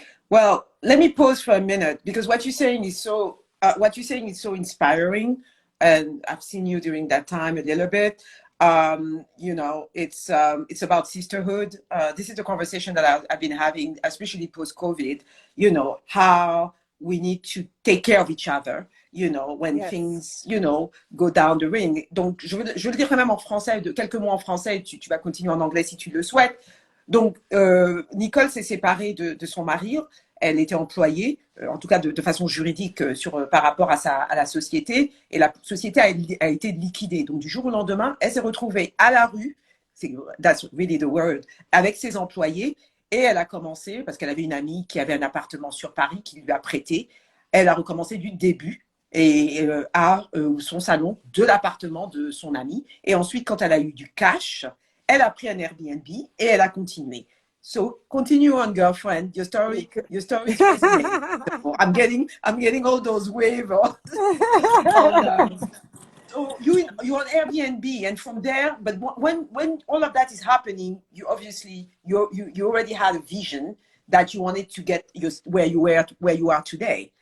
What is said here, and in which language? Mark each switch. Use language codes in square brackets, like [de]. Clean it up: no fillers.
[en] Well, let me pause for a minute, because what you're saying is so inspiring, and I've seen you during that time a little bit. It's about sisterhood. This is the conversation that I've been having, especially post-COVID. How we need to take care of each other. When things, go down the ring. [fr] Donc, je le dirai même en français, de quelques mots en français. Tu vas continuer en anglais si tu le souhaites. Donc, Nicole s'est séparée de son mari. Elle était employée, en tout cas de façon juridique, par rapport à la société. Et la société a été liquidée. Donc, du jour au lendemain, elle s'est retrouvée à la rue, [en] that's really the word, [fr] avec ses employés. Et elle a commencé, parce qu'elle avait une amie qui avait un appartement sur Paris qui lui a prêté. Elle a recommencé du début à son salon de l'appartement de son amie. Et ensuite, quand elle a eu du cash, elle a pris un Airbnb et elle a continué. [en] So continue on, girlfriend. Your story is fascinating. So I'm getting all those waves. So you're on Airbnb, and from there, but when all of that is happening, you obviously you already had a vision that you wanted to get where you are today.